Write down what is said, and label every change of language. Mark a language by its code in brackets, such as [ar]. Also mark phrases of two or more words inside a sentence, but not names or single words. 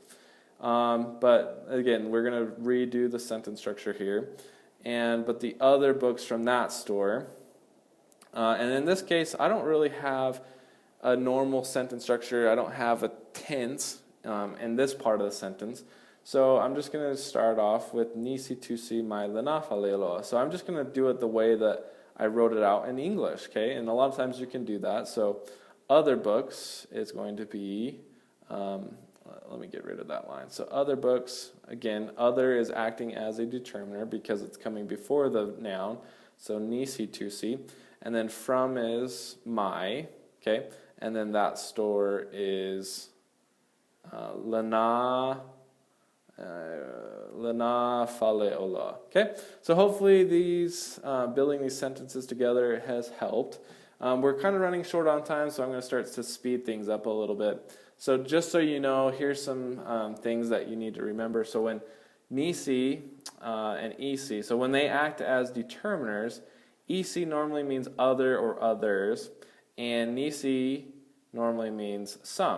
[en] But again, we're going to redo the sentence structure here. But the other books from that store, and in this case, I don't really have a normal sentence structure. I don't have a tense in this part of the sentence. So I'm just going to start off with [sm] nisi tusi mai lanafa leloa. [en] So I'm just going to do it the way that I wrote it out in English, okay? And a lot of times you can do that. So other books is going to be, let me get rid of that line. So other books, again, other is acting as a determiner because it's coming before the noun. [sm] So nisi tusi. [en] And then from is my, okay? And then that store is [sm] lana fale ola. [en] Okay, so hopefully these building these sentences together has helped. We're kind of running short on time, so I'm going to start to speed things up a little bit. So just so you know, here's some things that you need to remember. So when nisi and ec, so when they act as determiners, ec normally means other or others, and nisi normally means some.